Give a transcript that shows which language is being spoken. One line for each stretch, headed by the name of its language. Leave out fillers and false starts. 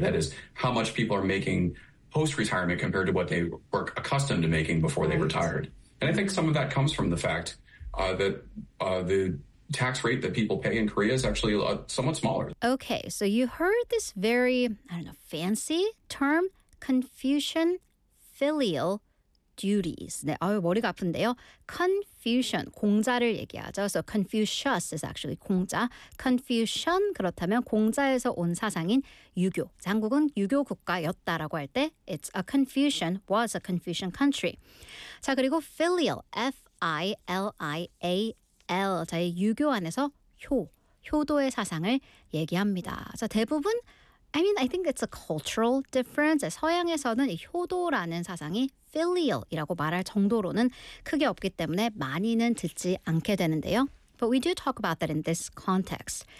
English: That is how much people are making post-retirement compared to what they were accustomed to making before they retired. And I think some of that comes from the fact that the tax rate that people pay in Korea is actually somewhat smaller. Okay, so you heard this very, I don't know, fancy term, Confucian filial duties.
Korean: 네, 아유, 머리가 아픈데요.
English: Confucian,
Korean: 공자를 얘기하죠.
English: So Confucius is actually 공자.
Korean: Confucian, 그렇다면 공자에서 온 사상인 유교. 한국은 유교 국가였다라고 할 때
English: it's a Confucian, was a Confucian country.
Korean: 자, 그리고 filial, F-I-L-I-A-L. L, 저희 유교 안에서 효도의 사상을 얘기합니다. 자, 대부분,
English: I mean, I think it's a cultural difference.
Korean: 서양에서는 이 효도라는 사상이 filial이라고 말할 정도로는 크게 없기 때문에 많이는 듣지 않게 되는데요.
English: But we do talk about that in this context.